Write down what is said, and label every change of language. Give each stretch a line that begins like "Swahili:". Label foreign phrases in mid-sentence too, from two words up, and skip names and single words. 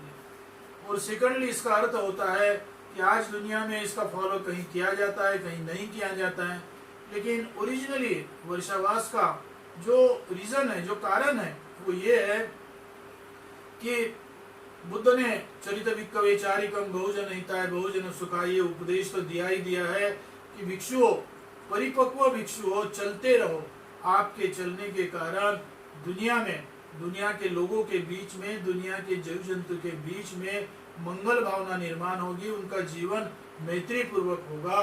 Hindi: और सेकंडली इसका अर्थ होता है कि आज दुनिया में इसका फॉलो कहीं किया जाता है, कहीं नहीं किया जाता है, लेकिन ओरिजिनली वर्षावास का जो रीजन है, जो कारण है, वो ये है कि बुद्ध ने
Pali: चरित विक्कवे चारिकम बहुजन हिताय बहुजन सुखाय
Hindi: ये उपदेश तो दिया ही दिया है कि भिक्षुओं, परिपक्व भिक्षुओं, चलते रहो। आपके चलने के कारण दुनिया में, दुनिया के लोगों के बीच में, दुनिया के जीव जंतु के बीच में मंगल भावना निर्माण होगी, उनका जीवन मैत्री पूर्वक होगा।